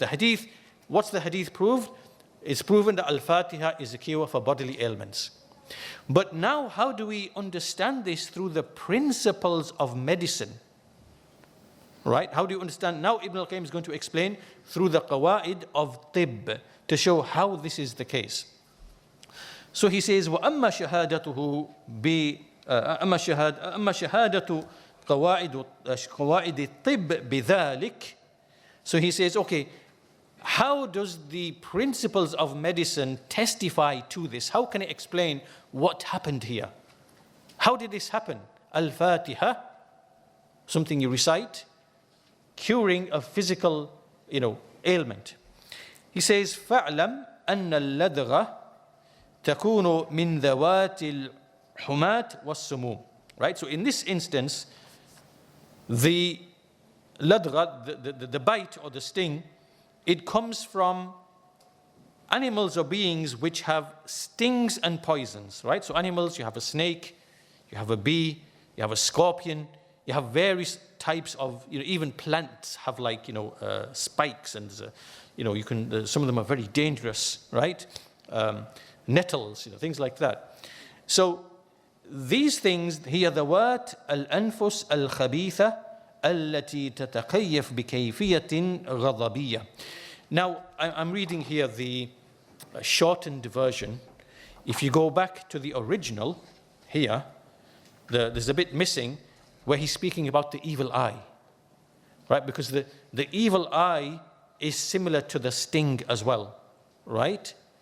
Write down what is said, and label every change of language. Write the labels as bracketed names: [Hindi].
[English] The hadith, what's the hadith proved? It's proven that Al-Fātiḥah is a cure for bodily ailments. But now, how do we understand this through the principles of medicine? Right? How do you understand? Now Ibn al-Qayyim is going to explain through the qawaid of tibb to show how this is the case. So he says, [Arabic] وَأَمَّا شَهَادَتُهُ أَمَّا شَهَادَةُ قواعد الطب بذلك. [English] So he says, okay, how does the principles of medicine testify to this? How can it explain what happened here? How did this happen? Al-Fātiḥah, something you recite, curing a physical, ailment. He says, [Arabic] فَاعْلَمْ أَنَّ اللَّدْغَ تَكُونُ مِنْ ذَوَاتِ الْحُمَاةِ وَالسُّمُومِ. [English] Right? So in this instance, the ladgha, the bite or the sting, it comes from animals or beings which have stings and poisons, right? So animals, you have a snake, you have a bee, you have a scorpion, you have various types of, even plants have like, spikes and, you can, some of them are very dangerous, right? Nettles, things like that. So these things [Arabic] هي ذوات الأنفس الخبيثة التي تتكيف بكيفية غضبية. [English] Now I'm reading here the shortened version. If you go back to the original here, there's a bit missing where he's speaking about the evil eye, right? Because the evil eye is similar to the sting as well, right?